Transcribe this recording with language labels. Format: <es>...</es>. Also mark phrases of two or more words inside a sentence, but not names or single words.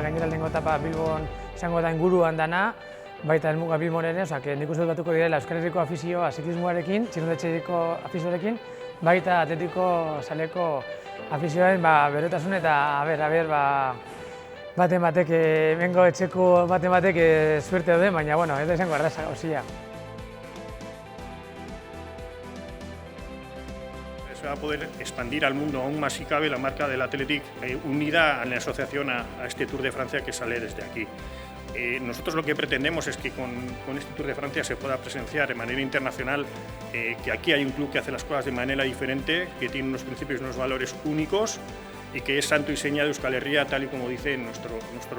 <eu>Gainera lehenengo etapa Bilbon izango da inguruan dana, baita helmuga Bilbon ere, nik uste dut batuko direla Euskal Herriko afizioa ziklismoarekin, txirrindularitzaiko afizioarekin, baita Athleticko zaleko afizioaren berotasun eta baten batek, hemengo etxeko baten batek suerte duen, baina ez da izango erraza gauzia.</eu> <es>Se va a poder expandir al mundo aún más si cabe la marca del Athletic unida en la asociación a este Tour de Francia que sale desde aquí. Nosotros lo que pretendemos es que con este Tour de Francia se pueda presenciar de manera internacional que aquí hay un club que hace las cosas de manera diferente, que tiene unos principios y unos valores únicos y que es santo y seña de Euskal Herria, tal y como dice nuestro propio himno.</es>